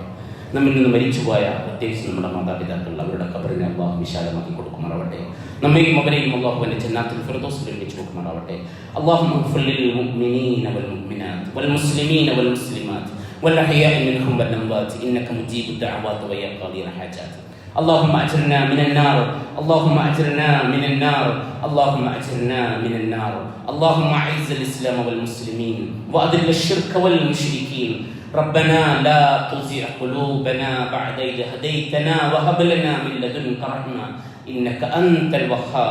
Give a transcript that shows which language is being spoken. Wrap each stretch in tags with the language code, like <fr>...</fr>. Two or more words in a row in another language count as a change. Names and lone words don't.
<ml>നമ്മിൽ നിന്ന് മരിച്ചുപോയ പ്രത്യേകിച്ച് നമ്മുടെ മാതാപിതാക്കൾ, അവരുടെ ഖബറിനെ അള്ളാഹു വിശാലമാക്കി കൊടുക്കുമാറാവട്ടെ. നമ്മയും അവരെയും അള്ളാഹുവിന്റെ ജന്നാത്തുൽ ഫിർദൗസിൽ ഒരുമിച്ച് കൊടുക്കുമാറാവട്ടെ.</ml> <ar>اللهم اغفر للمؤمنين والمؤمنات والمسلمين والمسلمات والأحياء منهم والأموات إنك مجيب الدعوات ويا قاضي الحاجات. اللهم أجرنا من النار، اللهم أجرنا من النار، اللهم أجرنا من النار. اللهم أعز الإسلام والمسلمين وأذل الشرك والمشركين. ربنا لا تزغ قلوبنا بعد إذ هديتنا وهب لنا من لدنك رحمة إنك أنت الوهاب.</ar>